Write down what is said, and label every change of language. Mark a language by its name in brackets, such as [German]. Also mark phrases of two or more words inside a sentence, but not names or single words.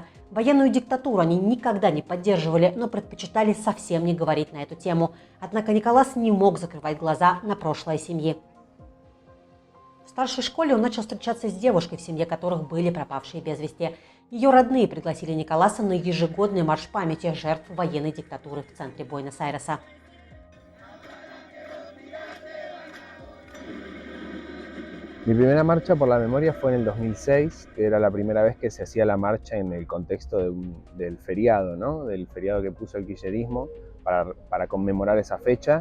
[Russian] Военную диктатуру они никогда не поддерживали, но предпочитали совсем не говорить на эту тему. Однако Николас не мог закрывать глаза на прошлое семьи. В старшей школе он начал встречаться с девушкой, в семье которых были пропавшие без вести. Ее родные пригласили Николаса на ежегодный марш памяти жертв военной диктатуры в центре Буэнос-Айреса. [Spanish] Mi primera marcha por la memoria fue en el 2006, que era la primera vez que se hacía la marcha en el contexto del feriado, ¿no? Del feriado que puso el kirchnerismo para conmemorar esa fecha.